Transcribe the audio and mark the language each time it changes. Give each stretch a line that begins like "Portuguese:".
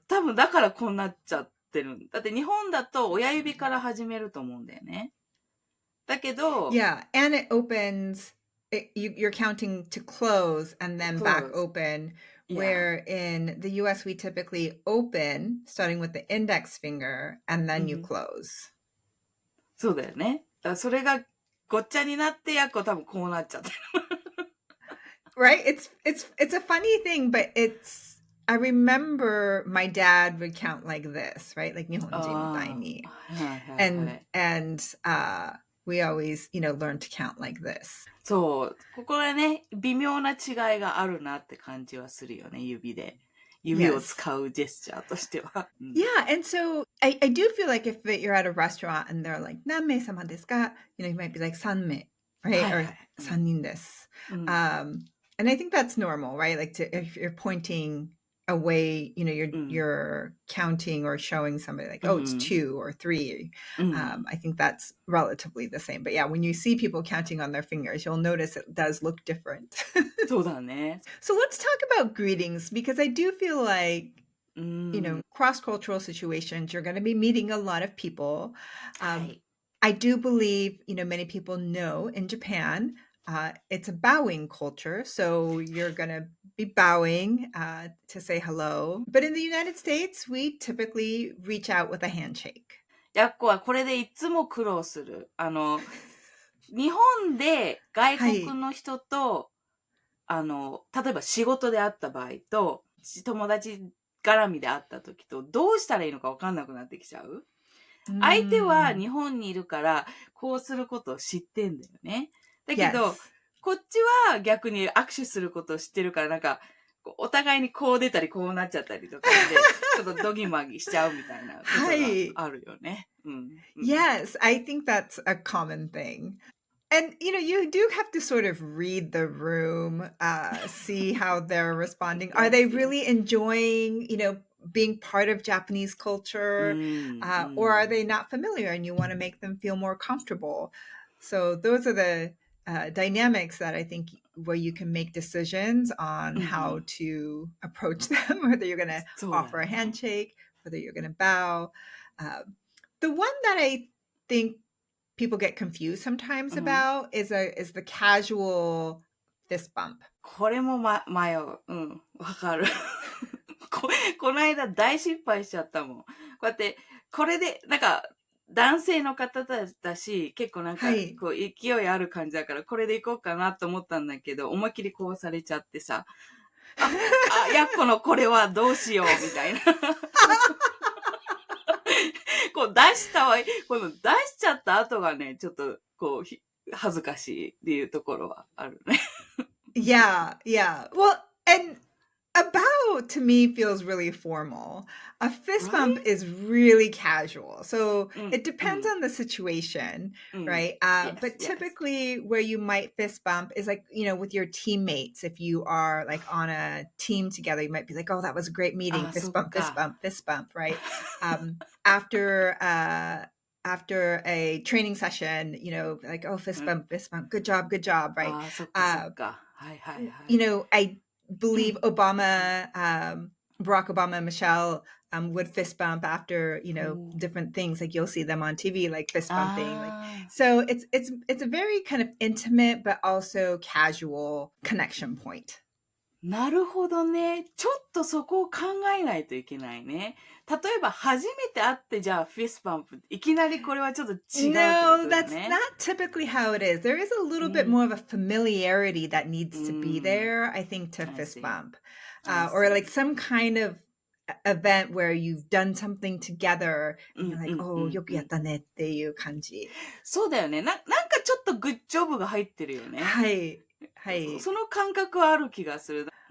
Japanese: 多分だからこうなっちゃってる。だって日本だと親指から始めると思うんだよね。だけど、
English: Yeah, and it opens, you're counting to close and then back open, where in the US we typically open, starting with the index finger, and then you close.
Japanese: そうだよね。だからそれがごっちゃになってやっこ多分こうなっちゃってる。
English: Right? It's a funny thing, but I remember my dad would count like this, right?
Japanese: Like 日本人みたいに。
English: And we always, learn to count like this.
Japanese: そう。ここでね、微妙な違いがあるなって感じはするよね、指で。指を使うジェスチャーとしては。
English: Yeah, and so I do feel like if you're at a restaurant and they're like,
Japanese: 何名様ですか?
English: You might be like 3名, right?
Japanese: Or 3人です。
English: And I think that's normal, right? Like if you're pointing away, you're counting or showing somebody like, oh, it's 2 or 3. I think that's relatively the same. But yeah, when you see people counting on their fingers, you'll notice it does look different.
Japanese: そうだね。
English: So let's talk about greetings, because I do feel like, cross-cultural situations, you're going to be meeting a lot of people. I do believe, many people know in Japan, it's a bowing culture. So you're going to be bowing to say hello. But in the United States, we typically reach out with a handshake.
Japanese: やっこはこれでいつも苦労する。日本で外国の人と、例えば仕事で会った場合と、友達絡みで会った時と、どうしたらいいのか分かんなくなってきちゃう。相手は日本にいるから、こうすることを知ってんだよね。だけど、こっちは逆に握手することを知ってるから、なんか、お互いにこう出たりこうなっちゃったりとかで、ちょっとドギマギしちゃうみたいなことがあるよね。
English: Yes, I think that's a common thing. And, you do have to sort of read the room, see how they're responding. Are they really enjoying, being part of Japanese culture? Or are they not familiar and you want to make them feel more comfortable? So those are the dynamics that I think where you can make decisions on how to approach them, whether you're going to offer a handshake, whether you're going to bow. The one that I think people get confused sometimes about is the casual fist bump?
Japanese: これも、迷う。うん、わかる。この間大失敗しちゃったもん。こうやって、これで、なんか、男性の方だし、結構なんか、こう、勢いある感じだから、これでいこうかなと思ったんだけど、思いっきりこうされちゃってさ、やっこのこれはどうしよう、みたいな。こう出したわ、この出しちゃった後がね、ちょっと、こう、恥ずかしいっていうところはあるね。
English: Yeah. Well, and a bow to me feels really formal. A fist bump is really casual. So it depends on the situation, right? But typically where you might fist bump is like, with your teammates. If you are like on a team together, you might be like, oh, that was a great meeting. Fist bump, fist bump, fist bump, right? After a training session, like, oh, fist bump, good job, right? I believe Obama, Barack Obama and Michelle would fist bump after, different things. Like you'll see them on TV, like fist bumping. So it's a very kind of intimate, but also casual connection point.
Japanese: なるほどね。ちょっとそこを考えないといけないね。例えば、初めて会って、じゃあ、フィスパンプ。いきなりこれはちょっと違うってことだよね。
English: No, that's not typically how it is. There is a little bit more of a familiarity that needs to be there, I think, to fist bump. Or like some kind of event where you've done something together and you're like, oh,
Japanese: よくやったねっていう感じ。そうだよね。なんかちょっとグッジョブが入ってるよね。はい。その感覚はある気がする。